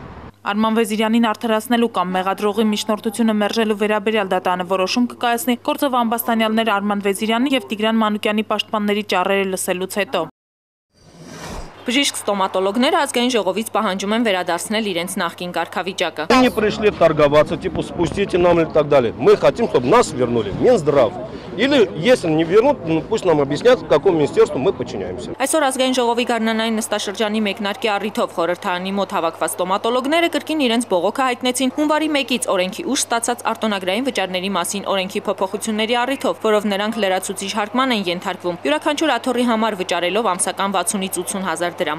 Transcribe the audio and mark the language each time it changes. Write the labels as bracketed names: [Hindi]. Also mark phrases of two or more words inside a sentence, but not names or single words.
[Armenian] Արման Վեզիրյանին արդարացնելու կամ մեղադրողի միջնորդությունը մերժելու վերաբերյալ դատանը որոշում կկայացնի գործով ամբաստանյալներ Արման Վեզիրյանի եւ Տիգրան Մանուկյանի պաշտպանների ճառերը լսելուց հետո։ Բժիշկ ստոմատոլոգները ազգային ժողովից պահանջում են վերադարձնել իրենց նախկին կարգավիճակը։ [Russian] Не пришли торговаться, типа спустите нам и так далее. Мы хотим, чтобы нас вернули Минздрав. Или если не вернут, пусть нам объяснят, какому министерству мы подчиняемся. [Armenian] Այսօր ազգային ժողովի գարնանային նստաշրջանի մեկնարկի առիթով խորհրդարանի մոտ հավաքված ստոմատոլոգները կրկին իրենց բողոքը հայտնեցին հունվարի 1-ից օրենքի ուժ ստացած արտոնագրային վճարների մասին օրենքի փոփոխությունների առիթով, որով նրանք լրացուցիչ հարկման են ենթարկվում։ Յուրաքանչյուր աթոռի համար վճարելով ամսական 60-ից 80 հազար դրամ։